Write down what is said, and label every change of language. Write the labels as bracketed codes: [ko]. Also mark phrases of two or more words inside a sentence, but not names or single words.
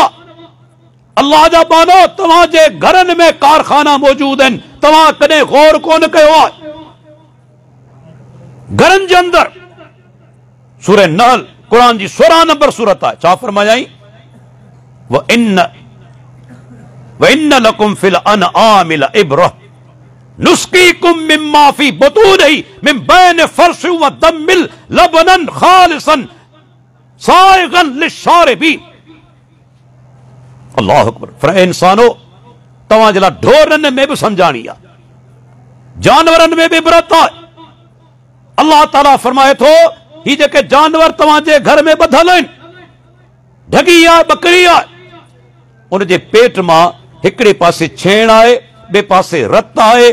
[sd] अल्लाह जा बानो, तव्हांजे घरनि में कारखाना मौजूद आहिनि, तव्हां कॾहिं गौर कोन कयो आहे? घरनि जे अंदरि सूरह नहल, क़ुरान जी 16 नंबर सूरत आहे, छा फरमायाई? [ar] و إن لكم في الأنعام لعبرة نسقيكم مما في بطونه من بين فرث و دم لبنا خالصا سائغا للشاربين. الله أكبر. [sd] फरमाए, इंसानो तव्हांजे लाइ ढोरनि में बि समझाणी आहे, जानवरनि में बि इबरत आहे। अल्लाह ताला फरमाए थो, ही जेके जानवर तव्हांजे घर में ॿधल आहिनि, ढगी आहे, बकरी आहे, उनजे पेट मां हिकिड़े पासे छेण आहे, ॿिए पासे रत आहे।